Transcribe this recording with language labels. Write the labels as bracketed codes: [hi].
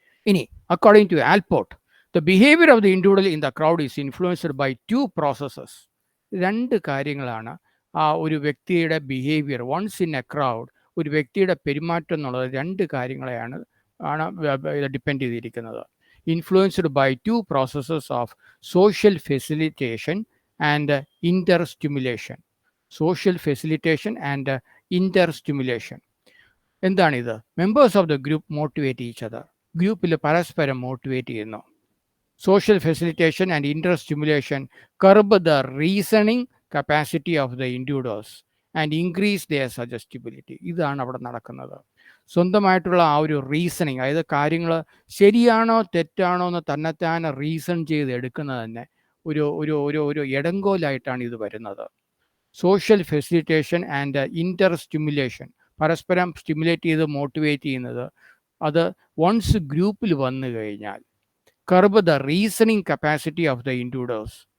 [en] ഇനി according to Allport, the behavior of the individual in the crowd is influenced by two processes. [ml] രണ്ട് കാര്യങ്ങളാണ് ആ ഒരു വ്യക്തിയുടെ behaviour [en] once in a crowd, [ml] ഒരു വ്യക്തിയുടെ പെരുമാറ്റം എന്നുള്ളത് രണ്ട് കാര്യങ്ങളെയാണ് ഡിപ്പെൻഡ് ചെയ്തിരിക്കുന്നത്. [en] Influenced by two processes of social facilitation and inter stimulation. Social facilitation and inter stimulation എന്താണിത്? Members of the group motivate each other. [ml] ഗ്രൂപ്പിൽ പരസ്പരം മോട്ടിവേറ്റ് ചെയ്യുന്നു. [en] Social facilitation and interstimulation curb the reasoning capacity of the individuals and increase their suggestibility. [ml] ഇതാണ് അവിടെ നടക്കുന്നത്. സ്വന്തമായിട്ടുള്ള ആ ഒരു റീസണിങ്, അതായത് കാര്യങ്ങൾ ശരിയാണോ തെറ്റാണോ എന്ന് തന്നെത്താനെ റീസൺ ചെയ്ത് എടുക്കുന്നത് തന്നെ ഒരു ഒരു ഒരു ഒരു ഇടങ്കോലായിട്ടാണ് ഇത് വരുന്നത്. [en] social facilitation and inter stimulation, [ml] പരസ്പരം സ്റ്റിമുലേറ്റ് ചെയ്ത് മോട്ടിവേറ്റ് ചെയ്യുന്നത്, അത് വൺസ് ഗ്രൂപ്പിൽ വന്നു കഴിഞ്ഞാൽ [en] Curb the reasoning capacity of the individuals.